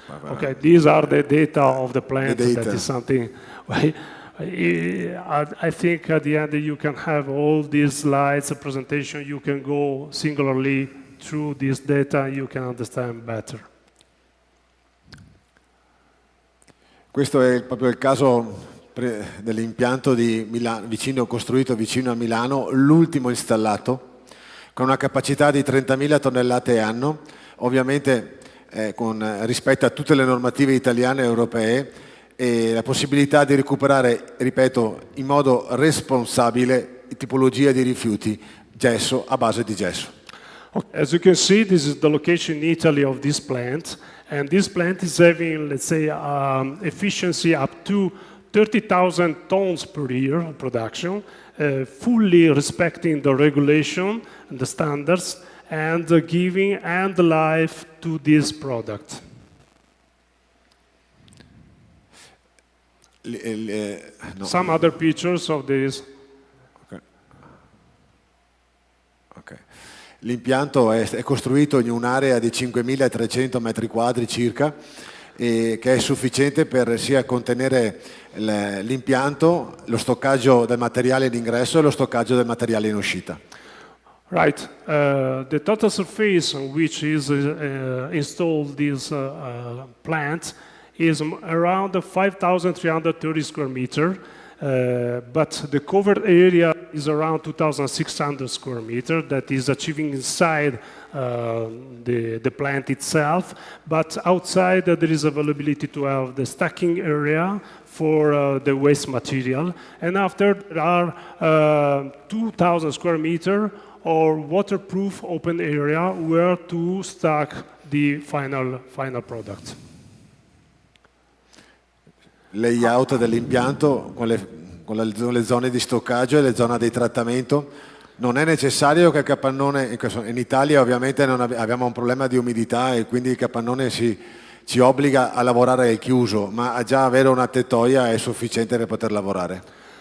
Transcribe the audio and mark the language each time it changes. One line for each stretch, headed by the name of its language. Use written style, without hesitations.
English: Okay, these are the data of the plant. That is something. I think at the end you can have all these slides, a presentation. You can go singularly through this data. You can understand better.
Italian: Questo è proprio il caso dell'impianto di costruito vicino a Milano, l'ultimo installato, con una capacità di 30.000 tonnellate anno, ovviamente rispetto a tutte le normative italiane e europee, e la possibilità di recuperare, ripeto, in modo responsabile tipologia di rifiuti, gesso a base di gesso.
English: As you can see, this is the location in Italy of this plant, and this plant is having, let's say, efficiency up to 30,000 tons per year of production, fully respecting the regulation and the standards, and giving end life to this product. No. Some other pictures of this. Okay.
Italian: L'impianto è costruito in un'area di 5.300 metri quadri circa, che è sufficiente per sia contenere l'impianto, lo stoccaggio del materiale in ingresso e lo stoccaggio del materiale in uscita. Right.
English: The total surface on which is installed this plant is around 5,330 square meters, but the covered area is around 2,600 square meters that is achieving inside the plant itself, but outside there is availability to have the stacking area for the waste material, and after there are 2,000 square meters or waterproof open area where to stack the final product.
Italian: Layout dell'impianto con le zone di stoccaggio e le zone di trattamento. Non è necessario che il capannone, in Italia ovviamente abbiamo un problema di umidità e quindi il capannone ci obbliga a lavorare al chiuso, ma già avere una tettoia è sufficiente per poter lavorare.